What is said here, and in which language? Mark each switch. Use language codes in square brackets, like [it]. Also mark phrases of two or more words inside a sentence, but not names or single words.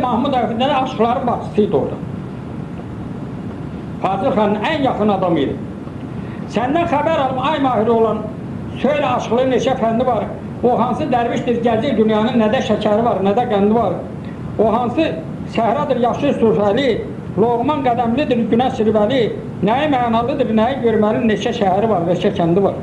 [tr] Mahmud Efendi'nin aşkların başçısıydı orada. Fazıl Xan'ın en yakın adamıydı. Senden haber alım, ay mahir olan [az] Söylə aşıqlı neçə fəndi var. O hansı dərvişdir, gəzir dünyanın, nədə şəkəri var, nədə qəndi var. O hansı səhradır, yaşıl sürfəli, Loğman qədəmlidir, günəş sirvəli, nəyi mənalıdır, nəyi görməli, neçə şəhəri var, neçə kəndi var.